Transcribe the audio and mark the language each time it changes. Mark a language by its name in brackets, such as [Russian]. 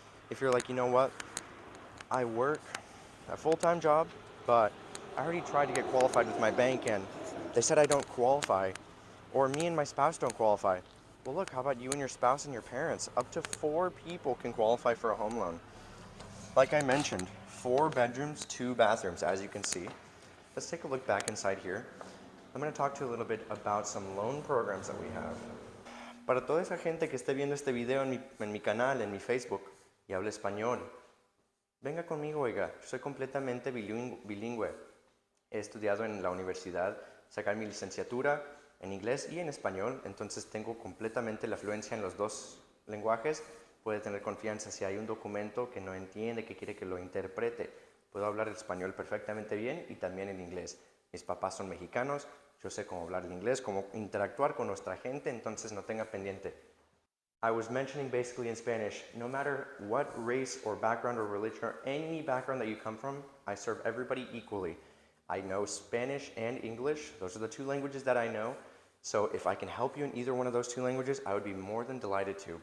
[English] If you're like, you know what, I work a full-time job, but I already tried to get qualified with my bank and they said I don't qualify, or me and my spouse don't qualify. Well, look, how about you and your spouse and your parents? Up to 4 people can qualify for a home loan. Like I mentioned, 4 bedrooms, 2 bathrooms, as you can see. Let's take a look back inside here. I'm going to talk to you a little bit about some loan programs that we have. [Spanish] Para toda esa gente que esté viendo este video en mi canal, en mi Facebook, y habla español, venga conmigo, oiga, soy completamente bilingüe. He estudiado en la universidad, sacar mi licenciatura en inglés y en español, entonces tengo completamente la fluencia en los 2 lenguajes. Puede tener confianza si hay un documento que no entiende, que quiere que lo interprete. Puedo hablar español perfectamente bien y también en inglés. Mis papás son mexicanos, yo sé cómo hablar el inglés, cómo interactuar con nuestra gente, entonces no tenga pendiente. [English] I was mentioning basically in Spanish, no matter what race or background or religion or any background that you come from, I serve everybody equally. I know Spanish and English. Those are the two languages that I know. So if I can help you in either one of those two languages, I would be more than delighted to.